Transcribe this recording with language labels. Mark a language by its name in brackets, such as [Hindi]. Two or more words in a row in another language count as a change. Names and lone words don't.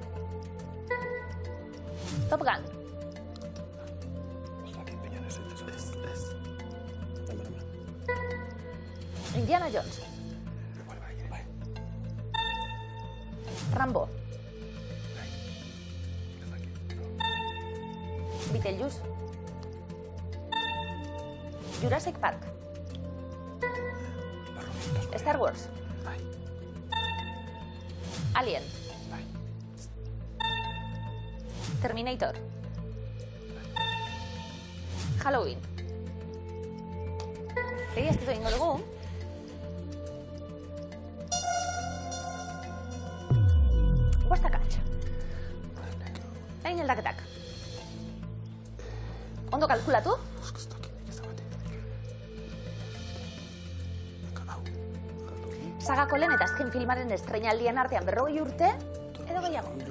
[Basque] Top Gun. Ez dakit, baina ez. Indiana Jones. Bai. Rambo. Ez dakit. Beetlejuice. Jurassic Park. Star Wars. Alien. Terminator. Halloween. Egi ez egingo dugu. Bostakatx. Egin aldaketak. Ondo kalkulatu? Sagako lehen eta azken filmaren estreinaldien artean 40 urte edo gehiago.